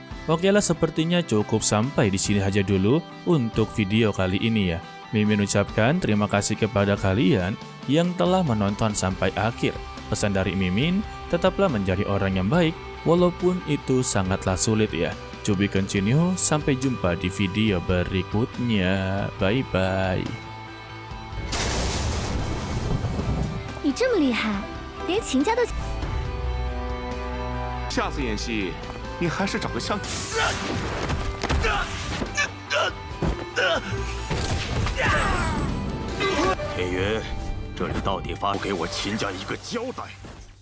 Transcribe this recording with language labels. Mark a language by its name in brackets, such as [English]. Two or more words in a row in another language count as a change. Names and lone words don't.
[Indonesian] Oke lah, sepertinya cukup sampai di sini aja dulu untuk video kali ini ya. Mimin ucapkan terima kasih kepada kalian yang telah menonton sampai akhir. Pesan dari Mimin, tetaplah menjadi orang yang baik walaupun itu sangatlah sulit ya. [English] To be continue, [Indonesian] sampai jumpa di video berikutnya. [English] Bye bye. [Chinese] 你这么厉害，连秦家都…… 下次演戏，你还是找个像…… 铁云，这里到底发给我秦家一个交代。